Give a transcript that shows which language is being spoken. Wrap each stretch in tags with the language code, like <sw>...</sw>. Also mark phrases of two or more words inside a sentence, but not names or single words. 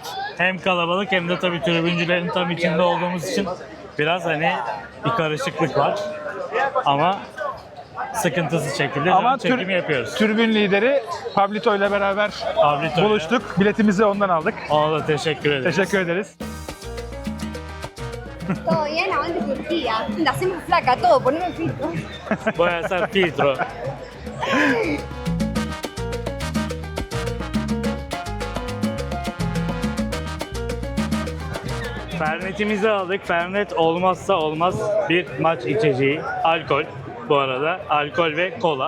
<tr>Hem kalabalık hem de tabii tribüncülerin tam içinde olduğumuz için biraz hani bir karışıklık var. Ama sıkıntısız şekilde Ama çekimi yapıyoruz. tribün lideri Pablito ile beraber Pablito'yla. buluştuk. Biletimizi ondan aldık. Ona da teşekkür ederiz. Teşekkür ederiz.</tr> <es>Todo bien, aguante Turquía. La hacemos flaca, todo, poneme filtro. Voy a hacer filtro.</es> <tr>Fernetimizi aldık. Fernet olmazsa olmaz bir maç içeceği. Alkol bu arada. Alkol ve kola.</tr>